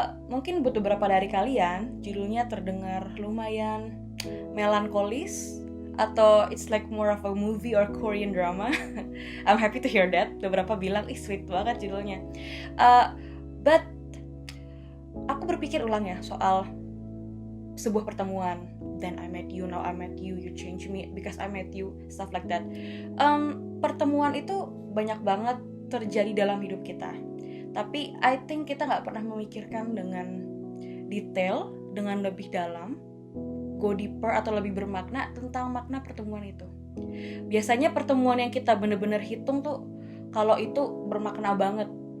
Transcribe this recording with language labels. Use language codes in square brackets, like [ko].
[id] Mungkin buat beberapa dari kalian judulnya terdengar lumayan melankolis, atau [en] it's like more of a movie or Korean drama. I'm happy to hear that. [id] Beberapa bilang, sweet banget judulnya. But aku berpikir ulang ya soal sebuah pertemuan. [en] Then I met you, now I met you, you changed me because I met you, stuff like that. [id] Pertemuan itu banyak banget terjadi dalam hidup kita. Tapi [en] I think [id] kita gak pernah memikirkan dengan detail, dengan lebih dalam, [en] go deeper [id] atau lebih bermakna tentang makna pertemuan itu. Biasanya pertemuan yang kita bener-bener hitung tuh, kalau itu bermakna banget.